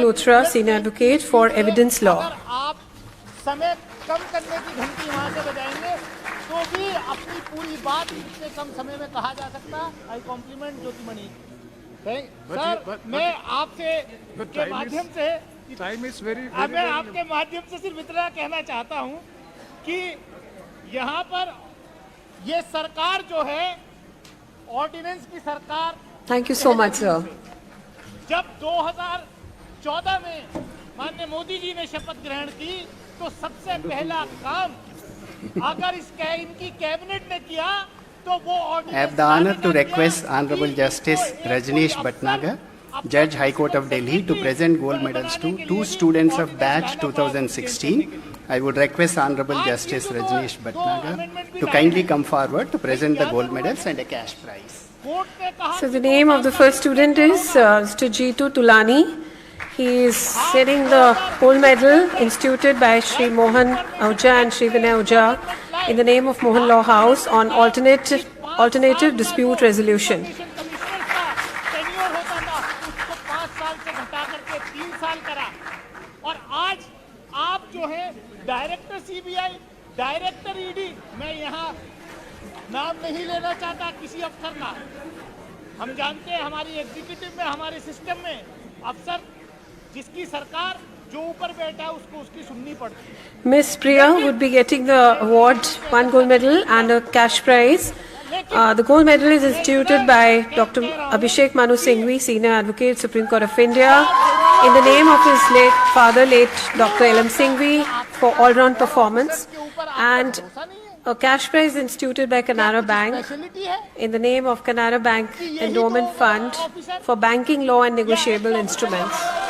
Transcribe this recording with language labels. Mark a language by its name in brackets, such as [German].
[English] Luthra, Senior Advocate for Evidence Law. [Hindi] आप समय कम करने की घंटी वहाँ से बजाएंगे तो भी अपनी पूरी बात इतने कम समय में कहा जा सकता। [English] I compliment [Hindi] ज्योतिमणि सर, मैं आपसे के माध्यम से [English] Time is very, [Hindi] अब मैं आपके माध्यम से सिर्फ इतना कहना चाहता हूं कि यहाँ पर ये सरकार जो है ऑर्डिनेंस की सरकार, [English] Thank you so much, sir. [Hindi] जब 2014 में माननीय मोदी जी ने शपथ ग्रहण की तो सबसे पहला काम अगर इनकी कैबिनेट ने किया तो वो [English] I have the honor to request Honorable Justice Rajneesh Bhatnagar, Judge High Court of Delhi, to present gold medals to two students of batch 2016. I would request Honorable Justice Rajneesh Bhatnagar to kindly come forward to present the gold medals and a cash prize. So the name of the first student is Mr. Jeetu Tulani. He is setting the gold medal instituted by Shri Mohan Ahuja and Shri Vinay Ahuja in the name of Mohan Law House on alternative dispute resolution. [Hindi] Tenure होता था उसको 5 साल से घटा करके 3 साल करा और आज आप जो है डायरेक्टर सीबीआई, डायरेक्टर ईडी, मैं यहाँ नाम नहीं लेना चाहता किसी अफसर का, हम जानते हैं हमारी एग्जीक्यूटिव में, हमारे सिस्टम में अफसर जिसकी सरकार जो ऊपर बैठा है उसको उसकी सुननी पड़ती है. [English] Miss Priya would be getting the award, one gold medal and a cash prize. The gold medal is instituted by Dr. Abhishek Manu Singhvi, Senior Advocate, Supreme Court of India, in the name of his late father, late Dr. L.M. Singhvi, for all-round performance, and a cash prize instituted by Canara Bank in the name of Canara Bank Endowment Fund for banking law and negotiable instruments.